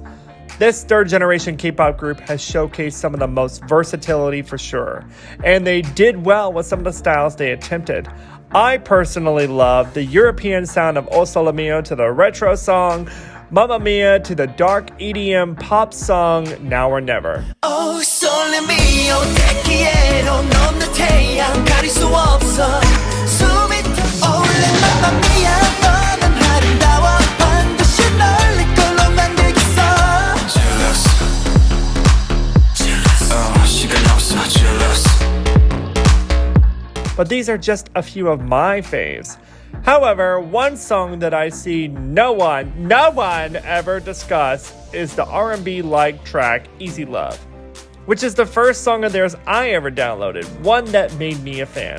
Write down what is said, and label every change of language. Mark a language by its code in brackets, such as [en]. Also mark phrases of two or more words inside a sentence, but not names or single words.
[en] This third-generation K-pop group has showcased some of the most versatility for sure, and they did well with some of the styles they attempted. I personally love the European sound of O Sole Mio to the retro song, Mamma Mia to the dark EDM pop song Now or Never. [it] Oh, sole mio, [es] te quiero, [it] non te [ko] 가릴 수 없어. 숨이 올래, [it] mamma mia, [ko] 너는 아름다워. 반드시 널 내 걸로 만들겠어. 시간이 없어, jealous. [en] But these are just a few of my faves. However, one song that I see no one ever discuss is the R&B-like track Easy Love, which is the first song of theirs I ever downloaded, one that made me a fan.